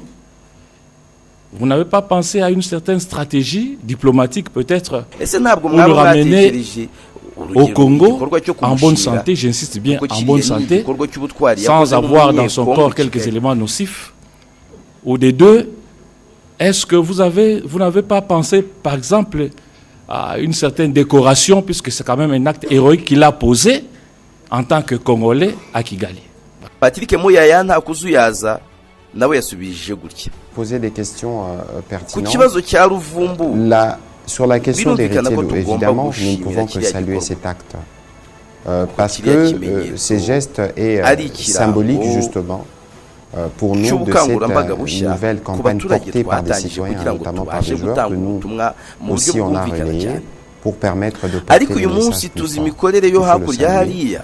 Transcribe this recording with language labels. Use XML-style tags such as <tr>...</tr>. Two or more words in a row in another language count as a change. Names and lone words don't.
<fr>Vous n'avez pas pensé à une certaine stratégie diplomatique peut-être pour le ramener au Congo en bonne santé, j'insiste bien en bonne santé, sans avoir dans son corps quelques éléments nocifs? Ou des deux, est-ce que vous n'avez pas pensé par exemple à une certaine décoration, puisque c'est quand même un acte héroïque qu'il a posé en tant que Congolais à Kigali?</fr> <rw>Patrick Muyaya nta kuzuyaza nawe yasubije gutya.</rw> <fr>Poser des questions pertinentes.</fr> <rw>Ku kibazo cya Ruvumbu,</rw> <fr>sur la question d'Heritier, évidemment, nous ne pouvons que saluer cet acte. Parce que ces gestes est symbolique justement pour nous de cette nouvelle campagne portée par des citoyens, notamment par des joueurs que nous aussi on a relayé pour permettre de porter le message plus fort.</fr>